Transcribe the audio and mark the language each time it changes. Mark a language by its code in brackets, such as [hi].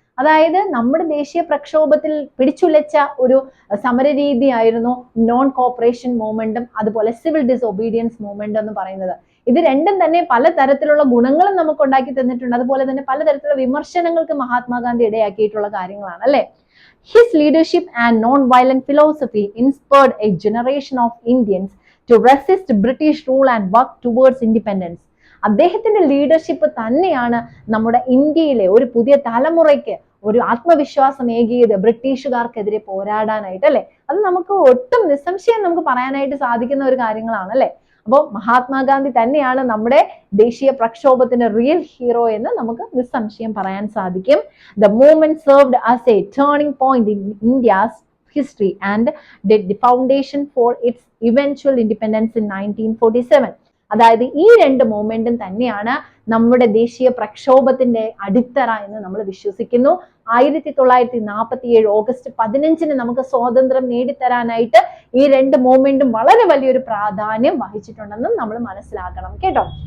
[ml] അതായത് നമ്മുടെ ദേശീയ പ്രക്ഷോഭത്തിൽ പിടിച്ചുലച്ച ഒരു സമരരീതിയായിരുന്നു നോൺ കോപ്പറേഷൻ മൂവ്മെന്റും അതുപോലെ സിവിൽ ഡിസൊബീഡിയൻസ് മൂവ്മെന്റ് എന്ന് പറയുന്നത്. ഇത് രണ്ടും തന്നെ പലതരത്തിലുള്ള ഗുണങ്ങളും നമുക്ക് ഉണ്ടാക്കി തന്നിട്ടുണ്ട്. അതുപോലെ തന്നെ പലതരത്തിലുള്ള വിമർശനങ്ങൾക്ക് മഹാത്മാഗാന്ധി ഇടയാക്കിയിട്ടുള്ള കാര്യങ്ങളാണ് അല്ലെ. [en] His leadership and non-violent philosophy inspired a generation of Indians to resist British rule and work towards independence. [ml] അദ്ദേഹത്തിന്റെ ലീഡർഷിപ്പ് തന്നെയാണ് നമ്മുടെ ഇന്ത്യയിലെ ഒരു പുതിയ തലമുറയ്ക്ക് ഒരു ആത്മവിശ്വാസം ഏകിയത് ബ്രിട്ടീഷുകാർക്കെതിരെ പോരാടാനായിട്ട് അല്ലെ. അത് നമുക്ക് ഒട്ടും നിസ്സംശയം നമുക്ക് പറയാനായിട്ട് സാധിക്കുന്ന ഒരു കാര്യങ്ങളാണ് അല്ലെ. അപ്പോൾ മഹാത്മാഗാന്ധി തന്നെയാണ് നമ്മുടെ ദേശീയ പ്രക്ഷോഭത്തിന്റെ റിയൽ ഹീറോ എന്ന് നമുക്ക് നിസ്സംശയം പറയാൻ സാധിക്കും. [en] The movement served as a turning point in India's history and did the foundation for its eventual independence in 1947. [ml] അതായത് ഈ രണ്ട് മൂവ്മെന്റും തന്നെയാണ് നമ്മുടെ ദേശീയ പ്രക്ഷോഭത്തിന്റെ അടിത്തറ എന്ന് നമ്മൾ വിശ്വസിക്കുന്നു. 1947 ഓഗസ്റ്റ് 15 നമുക്ക് സ്വാതന്ത്ര്യം നേടിത്തരാനായിട്ട് ഈ രണ്ട് മൂവ്മെന്റും വളരെ വലിയൊരു പ്രാധാന്യം വഹിച്ചിട്ടുണ്ടെന്നും നമ്മൾ മനസ്സിലാക്കണം കേട്ടോ.